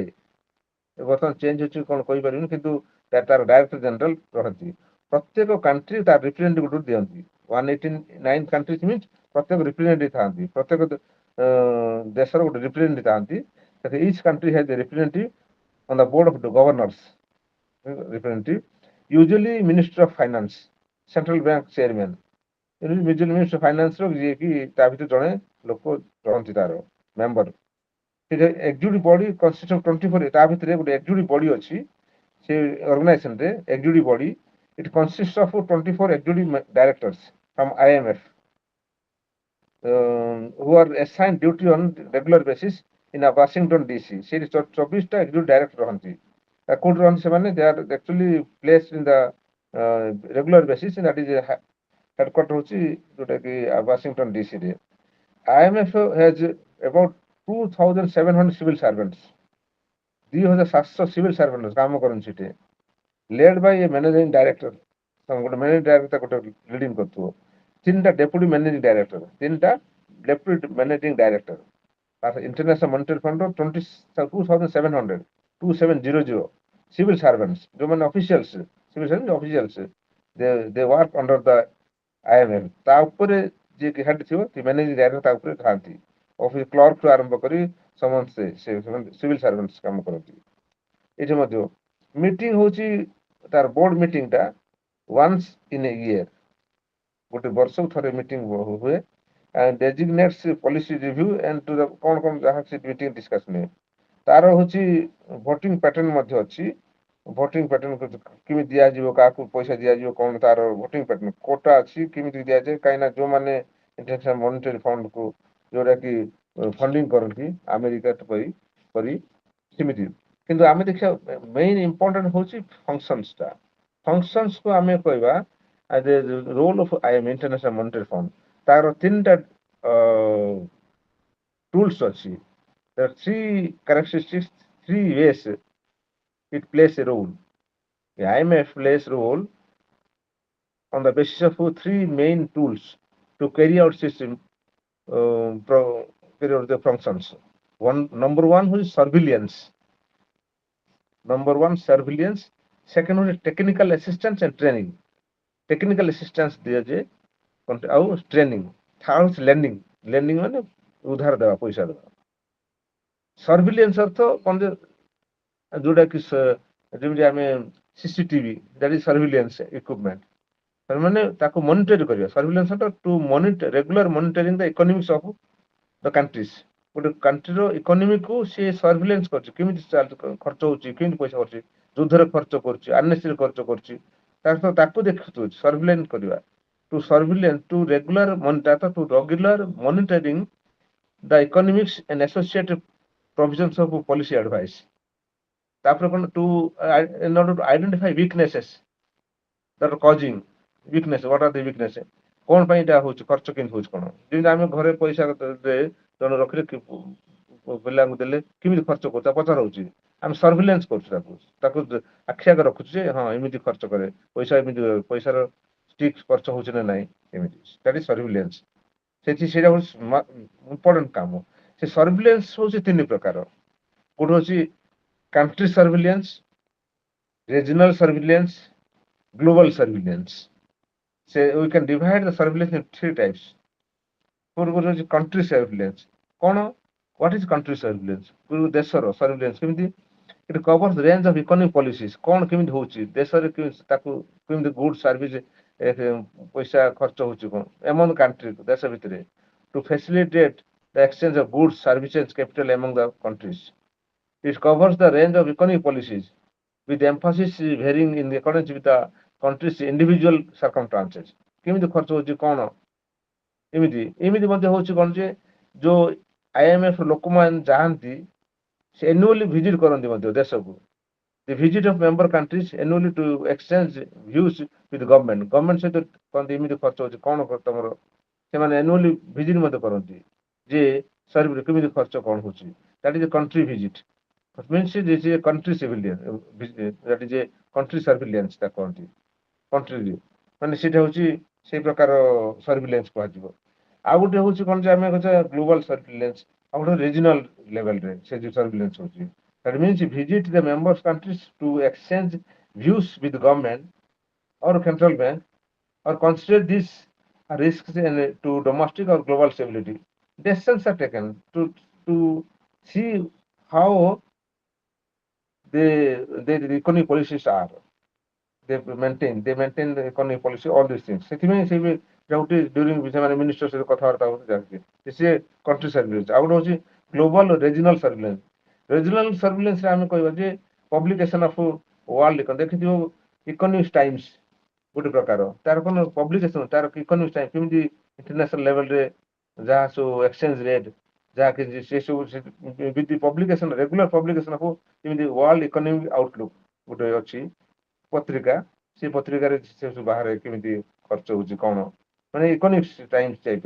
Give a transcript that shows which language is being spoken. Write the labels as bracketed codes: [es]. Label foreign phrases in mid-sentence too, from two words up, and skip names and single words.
[or] ବର୍ତ୍ତମାନ ଚେଞ୍ଜ ହେଉଛି କଣ କହିପାରିବିନି, କିନ୍ତୁ ତାର [en] director general [or] ରହନ୍ତି। ପ୍ରତ୍ୟେକ କଣ୍ଟ୍ରି ତାର ରିପ୍ରେଜେଣ୍ଟେଟିଭ ଗୋଟେ ଦିଅନ୍ତି। 189 [en] countries means [or] ପ୍ରତ୍ୟେକ ରିପ୍ରେଜେଣ୍ଟେଟିଭ ଥାନ୍ତି, ପ୍ରତ୍ୟେକ ଦେଶର ଗୋଟେ ରିପ୍ରେଜେଣ୍ଟେଟିଭ ଥାନ୍ତି। [en] each country has a representative on the board of governors, representative, usually Minister of Finance, Central Bank Chairman, usually Minister of Finance [or] ର ଯିଏ କି ତା ଭିତରେ ଜଣେ ଲୋକ ରହନ୍ତି ତାର ମେମ୍ବର। [en] executive body consist of [or] 24, ତା ଭିତରେ ଗୋଟେ [en] executive body [or] ଅଛି ସେ ଅର୍ଗାନାଇଜେସନ ରେ। [en] executive body it consist of 24 executive directors from IMF who are assigned duty on regular basis in a Washington DC। [or] ସେଠି 24ଟା [en] executive director [or] ରହନ୍ତି। କୋଉଠି ରହନ୍ତି ସେମାନେ? [en] they are actually placed in the regular basis, that is headquarter [or] ହଉଛି ଯୋଉଟା କି ୱାଶିଂଟନ DC ରେ। [en] IMF has about 2700 civil servants, 2700 civil servant [or] କାମ କରନ୍ତି ସେଠି, [en] led by a managing director. [or] ଗୋଟେ [en] managing director [or] ଗୋଟେ ଲିଡିଂ କରୁଥିବ, 3ଟା [en] deputy managing director, [or] 3ଟା [en] deputy managing director. [or] ଇଣ୍ଟରନ୍ୟାସନାଲ ମନିଟାରୀ ଫଣ୍ଡ 2700 [en] civil servants, [or] ଯୋଉମାନେ ଅଫିସିଆଲ୍ସ, [en] civil servant officials, they work under the IMF. [or] ତା ଉପରେ ଯିଏ ହେଡ୍ ଥିବ, [en] managing director [or] ତା ଉପରେ ଥାନ୍ତି। [en] office clerk [or] ଠୁ ଆରମ୍ଭ କରି ସମସ୍ତେ [en] civil servants [or] କାମ କରନ୍ତି। ଏଠି ମଧ୍ୟ ମିଟିଂ ହଉଛି ତାର [en] board meeting [or] ଟା [en] once in a year, [or] ଗୋଟେ ବର୍ଷକୁ ଥରେ ମିଟିଂ ହୁଏ। [en] and designates policy review and to the [or] କଣ କଣ ଯାହା ସେ [en] meeting discussion [or] ହୁଏ। ତାର ହଉଛି [en] voting pattern [or] ମଧ୍ୟ ଅଛି। [en] voting pattern [or] କେମିତି ଦିଆଯିବ, କାହାକୁ ପଇସା ଦିଆଯିବ, କଣ ତାର [en] voting pattern quota [or] ଅଛି, କେମିତି ଦିଆଯାଏ। କାହିଁକିନା ଯୋଉମାନେ ଇଣ୍ଟରନ୍ୟାସନାଲ ମନିଟାରୀ ଫଣ୍ଡ କୁ ଯୋଉଟା କି ଫଣ୍ଡିଂ କରନ୍ତି ଆମେରିକା କରି ସେମିତି। କିନ୍ତୁ ଆମେ ଦେଖିବା [en] main important [or] ହଉଛି ଫଙ୍କସନ୍ସ ଟା। ଫଙ୍କସନ୍ସ କୁ ଆମେ କହିବା [en] role of International Monetary Fund. [or] ତାର 3ଟା ଟୁଲ୍ସ ଅଛି। [en] there are 3 characteristics, 3 ways it plays a role. The IMF plays role on the basis of 3 main tools to carry out system carry out the functions. Number one is surveillance. Second is technical assistance and training. Technical assistance [or] ଦିଆଯାଏ ଆଉ ଟ୍ରେନିଂ। ଥାର୍ଡ ହଉଛି ଲେଣ୍ଡିଂ ମାନେ ଉଧାର ଦେବା, ପଇସା ଦେବା। ସର୍ଭିଲିଏନ୍ସ ଅର୍ଥ କଣ, ଯୋଉଟା କି ଯେମିତି ଆମେ CCTV, [en] that is surveillance equipment, [or] ମାନେ ତାକୁ ମନିଟର କରିବା। [en] surveillance to monitor regular monitoring the economics of the countries. [or] ଗୋଟେ କଣ୍ଟ୍ରିର ଇକୋନୋମିକୁ ସେ ସର୍ଭିଲେନ୍ସ କରୁଛି, କେମିତି ଖର୍ଚ୍ଚ ହଉଛି, କେମିତି ପଇସା କରୁଛି, ଯୁଦ୍ଧରେ ଖର୍ଚ୍ଚ କରୁଛି, ଆନନେସେସାରୀ ଖର୍ଚ୍ଚ କରୁଛି, ତାକୁ ଦେଖୁଛି, ସର୍ଭିଲେନ୍ସ କରିବା। [en] to surveillance to regular data to regular monitoring the economics and associated provisions of policy advice. [or] ତାପରେ କଣ [en] to in order to identify weaknesses that are causing weakness, what are the weakness, [or] କଣ ପାଇଁ ଏଟା ହଉଛି ଖର୍ଚ୍ଚ କେମିତି ହଉଛି କଣ, ଯେମିତି ଆମେ ଘରେ ପଇସା ଜଣେ ରଖିଲେ ପିଲାଙ୍କୁ ଦେଲେ କେମିତି ଖର୍ଚ୍ଚ କରୁଛୁ ତା ପଚାର ହଉଛି, ଆମେ ସର୍ଭିଲାନ୍ସ କରୁଛୁ ତାକୁ ତାକୁ ଆଖି ଆଗ ରଖୁଛୁ ଯେ ହଁ ଏମିତି ଖର୍ଚ୍ଚ କରେ ପଇସା, ଏମିତି ପଇସାର ଠିକ ଖର୍ଚ୍ଚ ହଉଛି ନା ନାହିଁ ଏମିତି, [en] that is surveillance. [or] ସେଇଟା ହଉଛି ଇମ୍ପୋର୍ଟାଣ୍ଟ କାମ। ସେ ସର୍ଭିଲାନ୍ସ ହଉଛି ତିନି ପ୍ରକାର, ଗୋଟେ ହଉଛି [en] country surveillance, regional surveillance, global surveillance. So we can divide the surveillance in three types. [or] ପୂର୍ବରୁ ହଉଛି [en] country surveillance। [or] କଣ, [en] what is country surveillance? [or] ପୂର୍ବ ଦେଶର surveillance କେମିତି? [en] It covers the range of economic policies, [or] କଣ କେମିତି ହଉଛି ଦେଶରେ, ତାକୁ କେମିତି [en] good service [or] ପଇସା ଖର୍ଚ୍ଚ ହଉଛି କଣ [en] among country, [or] ଦେଶ ଭିତରେ, [en] to facilitate the exchange of goods, services, capital among the countries. It covers the range of economic policies with emphasis varying in accordance with the country's individual circumstances. [or] କେମିତି ଖର୍ଚ୍ଚ ହଉଛି କଣ, ଏମିତି ଏମିତି ମଧ୍ୟ ହଉଛି କଣ ଯେ ଯୋଉ IMF ଲୋକମାନେ ଯାଆନ୍ତି ସେ [en] annually visit [or] କରନ୍ତି ମଧ୍ୟ ଦେଶକୁ, [en] the visit of member countries annually to exchange views with government, [or] government ସହିତ କହନ୍ତି ଏମିତି ଖର୍ଚ୍ଚ ହଉଛି କଣ ତମର, ସେମାନେ [en] annually visit [or] ମଧ୍ୟ କରନ୍ତି ଯେ ସର୍ଭେ କେମିତି ଖର୍ଚ୍ଚ କଣ ହଉଛି, [en] that is a country visit, means this is a country civilian, that is a country surveillance [or] ତା କହନ୍ତି country, ମାନେ ସେଇଟା ହଉଛି ସେଇ ପ୍ରକାର ସର୍ଭିଲାନ୍ସ କୁହାଯିବ। ଆଉ ଗୋଟେ ହଉଛି କଣ ଯେ ଆମେ କହୁଛେ [en] global surveillance, [or] ଆଉ ଗୋଟେ [en] regional levelରେ [or] ସେ ଯୋଉ ସର୍ଭିଲାନ୍ସ ହଉଛି, [en] that means visit the members countries to exchange views with government or central bank or consider these risks to domestic or global stability. Decisions are taken to see how the economic policies are, they maintain the economic policy, all these things, [or] ସେଥିପାଇଁ ସେ ବି ଯୋଉଠି during ସେମାନେ ମିନିଷ୍ଟର ସହିତ କଥାବାର୍ତ୍ତା ହୁଅନ୍ତି ଯାଆନ୍ତି ସେ [en] country surveillance। [or] ଆଉ ଗୋଟେ ହଉଛି [en] global regional surveillance. regional surveillance [or] ରେ ଆମେ କହିବା ଯେ [en] publication of world economy, [or] ଦେଖିଥିବ ଇକୋନୋମିକ୍ସ ଟାଇମ୍ସ ଗୋଟେ ପ୍ରକାର, ତାର କଣ ପବ୍ଲିକେସନ, ତାର ଇକୋନୋମିକ୍ସ ଟାଇମ୍ସ କେମିତି [en] international levelରେ [or] ଯାହା ସବୁ [en] exchange rate [or] ଯାହା କିଛି ସେ ସବୁ [en] publication regular publication of [or] ଯେମିତି ୱାର୍ଲଡ ଇକୋନୋମିକ ଆଉଟଲୁକ୍ ଗୋଟେ ଅଛି ପତ୍ରିକା, ସେ ପତ୍ରିକାରେ ସେ ସବୁ ବାହାରେ କେମିତି ଖର୍ଚ୍ଚ ହଉଛି କଣ, ମାନେ ଇକୋନୋମିକ୍ସ ଟାଇମ୍ସ ଟାଇପର।